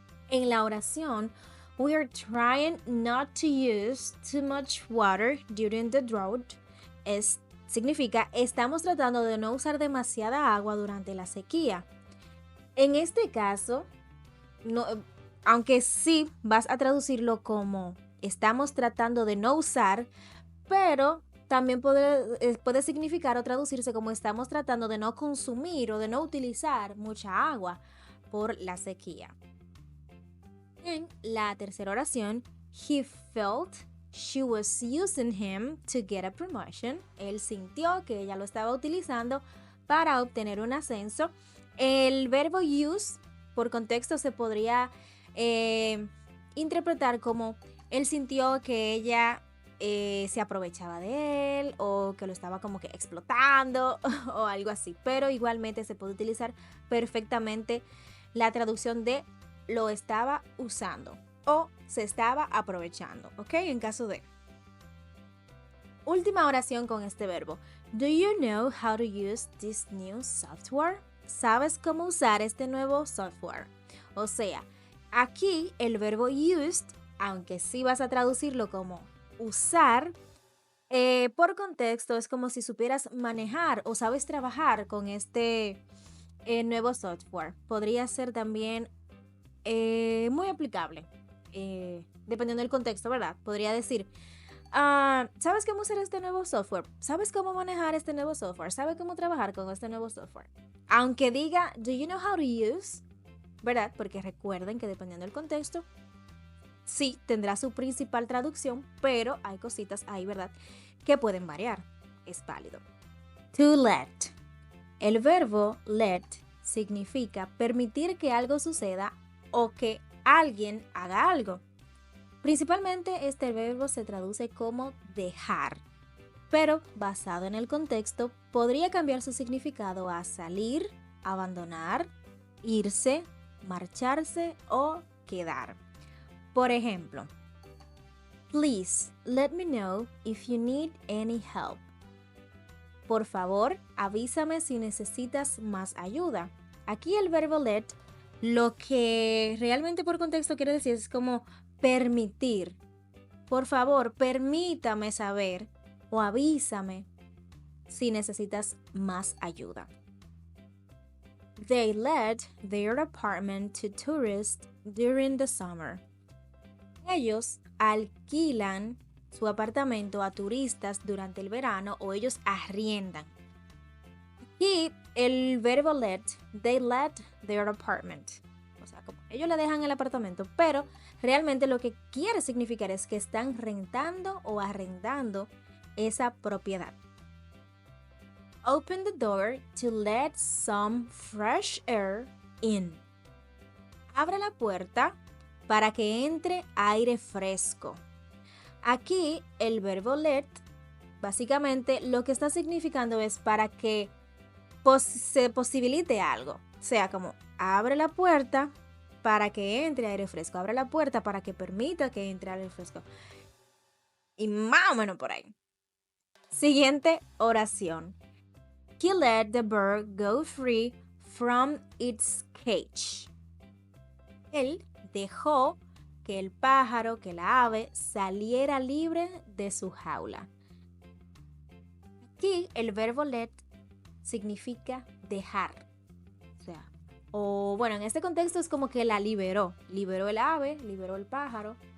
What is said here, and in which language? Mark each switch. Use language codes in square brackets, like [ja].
[es] En la oración, [en] we are trying not to use too much water during the drought. [es] Significa, estamos tratando de no usar demasiada agua durante la sequía. En este caso, no, aunque sí vas a traducirlo como estamos tratando de no usar, pero también puede significar o traducirse como estamos tratando de no consumir o de no utilizar mucha agua por la sequía. En la tercera oración, [en] he felt she was using him to get a promotion. [es] Él sintió que ella lo estaba utilizando para obtener un ascenso. El verbo use, por contexto, se podría interpretar como él sintió que ella se aprovechaba de él o que lo estaba como que explotando o algo así. Pero igualmente se puede utilizar perfectamente la traducción de lo estaba usando o se estaba aprovechando, ¿ok? En caso de. Última oración con este verbo. [en] Do you know how to use this new software? [es] ¿Sabes cómo usar este nuevo software? O sea, aquí el verbo used, aunque sí vas a traducirlo como usar, por contexto es como si supieras manejar o sabes trabajar con este nuevo software. Podría ser también muy aplicable, dependiendo del contexto, ¿verdad? Podría decir, ¿sabes cómo usar este nuevo software? ¿Sabes cómo manejar este nuevo software? ¿Sabes cómo trabajar con este nuevo software? Aunque diga, [en] do you know how to use? [es] ¿Verdad? Porque recuerden que dependiendo del contexto, sí tendrá su principal traducción, pero hay cositas ahí, ¿verdad? Que pueden variar. Es válido. To let. El verbo let significa permitir que algo suceda o que alguien haga algo. Principalmente este verbo se traduce como dejar, pero basado en el contexto podría cambiar su significado a salir, abandonar, irse, marcharse o quedar. Por ejemplo, [en] please let me know if you need any help. [es] Por favor, avísame si necesitas más ayuda. Aquí el verbo let lo que realmente por contexto quiere decir es como permitir. Por favor, permítame saber o avísame si necesitas más ayuda. [en] They let their apartment to tourists during the summer. [es] Ellos alquilan su apartamento a turistas durante el verano o ellos arriendan. Y el verbo let, [en] they let their apartment. [es] O sea, como ellos le dejan el apartamento, pero realmente lo que quiere significar es que están rentando o arrendando esa propiedad. [en] Open the door to let some fresh air in. [es] Abre la puerta para que entre aire fresco. Aquí el verbo let básicamente lo que está significando es para que se posibilite algo. O sea, como abre la puerta para que entre aire fresco. Abre la puerta para que permita que entre aire fresco. Y más o menos por ahí. Siguiente oración. [en] He let the bird go free from its cage. [es] Él dejó que el pájaro, que la ave, saliera libre de su jaula. Aquí el verbo let significa dejar. O sea, O bueno, en este contexto es como que la liberó. Liberó el ave, liberó el pájaro.